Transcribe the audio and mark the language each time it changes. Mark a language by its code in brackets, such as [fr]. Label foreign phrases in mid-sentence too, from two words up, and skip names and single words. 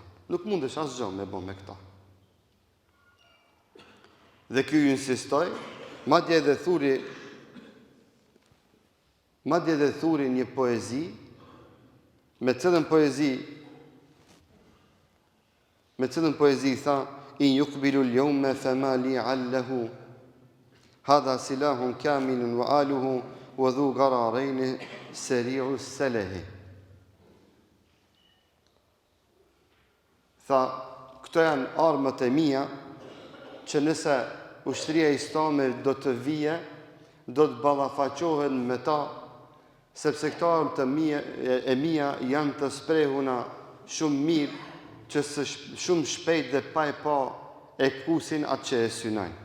[sq] Nuk mundesh asgjë me bë me këta. Dhe ky insistoi, madje edhe thuri një poezi, me cilën poezi tha, [ar] إن يقبل اليوم فما لي الله هذا سلاح كامل وآله وذو قرارين سريع صلاحي. [sq] Tha, këto janë armët e mia që nëse ushtria islame do të vije, do të ballafaqohen me ta, sepse këto armë e mia janë të sprehuna shumë mirë, që shumë shpejt dhe pa e kusin atë që e synojnë.